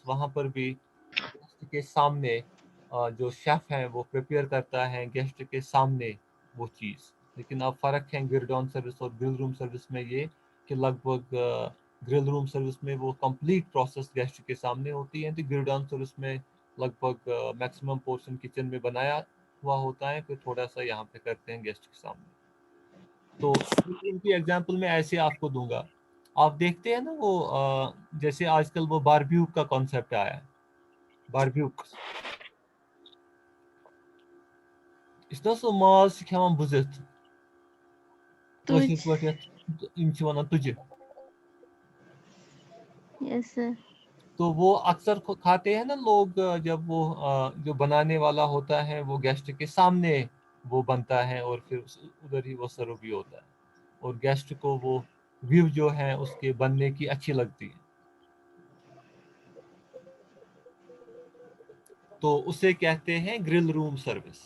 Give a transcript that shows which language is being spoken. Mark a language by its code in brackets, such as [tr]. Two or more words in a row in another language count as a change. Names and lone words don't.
[hi] वहाँ पर भी गेस्ट के सामने जो शेफ है वो प्रिपेयर करता है गेस्ट के सामने वो चीज़, लेकिन अब फ़र्क है [en] gueridon service [hi] और [en] grill room service [hi] में ये, कि लगभग [en] grill room service [hi] में वो कंप्लीट प्रोसेस गेस्ट के सामने होती है, तो [en] gueridon service [hi] में लगभग [en] maximum portion [hi] किचन में बनाया हुआ होता है, फिर थोड़ा सा यहाँ पे करते हैं गेस्ट के सामने। तो इनकी एग्जांपल मैं ऐसे आपको दूंगा, आप देखते हैं ना वो जैसे आजकल वो बारब्यूक का कॉन्सेप्ट आया है, बारब्यूक, [ks] इस सो माज खेवान बुजित, Tuj. कशिर पट इन वनान तुझे, [en] Yes, sir. [hi] तो वो अक्सर खाते हैं ना लोग, जब वो जो बनाने वाला होता है वो गेस्ट के सामने वो बनता है, और फिर उधर ही वो सर्व भी होता है, और गेस्ट को वो व्यू जो है उसके बनने की अच्छी लगती है, तो उसे कहते हैं [en] grill room service.